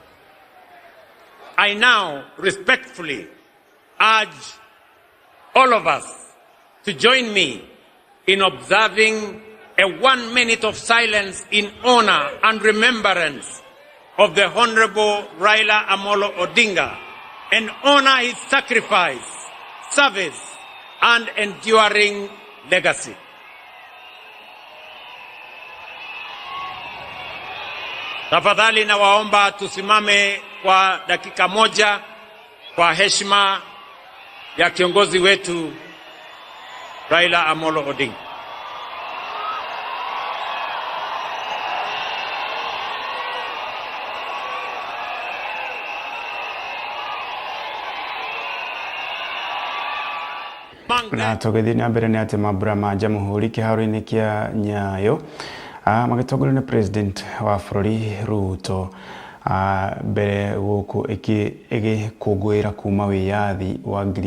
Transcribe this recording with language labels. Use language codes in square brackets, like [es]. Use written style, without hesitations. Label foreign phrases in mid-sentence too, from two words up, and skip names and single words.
[en] I now respectfully urge all of us to join me in observing a 1 minute of silence in honor and remembrance of the Honorable Raila Amolo Odinga and honor his sacrifice, service, and enduring legacy. [sw] Tafadhali na waomba tusimame kwa dakika moja kwa heshima ya kiongozi wetu Raila Amolo Odinga. [ki] Na tugithie na mbere ni ati mambura ma Jamhuri kiharo-ini kia Nyayo magitongorio ni President wa bururi Ruto mbere guku igikungwira kuma wiyathi wa